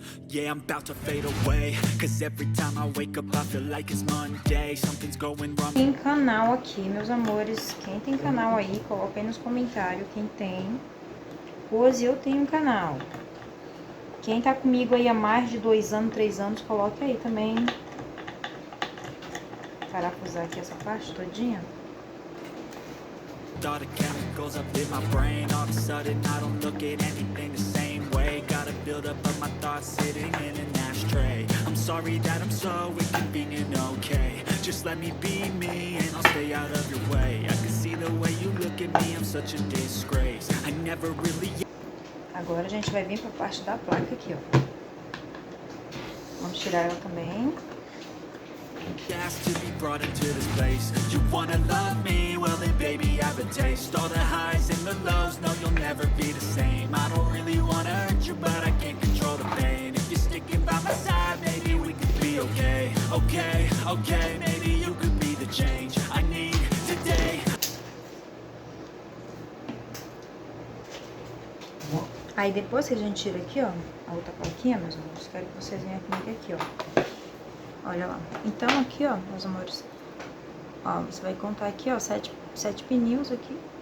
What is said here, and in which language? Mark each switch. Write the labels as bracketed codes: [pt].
[en] Yeah, I'm about to fade away, cause every time I wake up I feel like it's Monday, something's going wrong. [pt] Tem canal aqui, meus amores. Quem tem canal aí, coloca aí nos comentários quem tem. Hoje eu tenho um canal. Quem tá comigo aí há mais de 2 anos, 3 anos, coloque aí também. Parafusar aqui essa parte todinha. [en] All the chemicals up in my brain, all of a sudden I don't look at anything the same way. Got a build up of my thoughts sitting in an ashtray. I'm sorry that I'm so inconvenient, okay. Just let me be me and I'll stay out of your way. I can see the way you look at me, I'm such a disgrace. I never really... [pt] Agora a gente vai vir pra parte da placa aqui, ó. Vamos tirar ela também. [en] Asked to be brought into this place. You wanna love me? Well then baby I have a taste. All the highs and the lows, no you'll never be the same. I don't really wanna hurt you but I can't control the pain. If you're sticking by my side, maybe we could be okay. Okay, okay, maybe you could be the change I need today. [pt] Aí depois que a gente tira aqui, ó, a outra plaquinha, meus amores, quero que vocês venham comigo aqui, ó. Olha lá. Então aqui, ó, meus amores, ó, você vai contar aqui, ó, 7 pininhos aqui.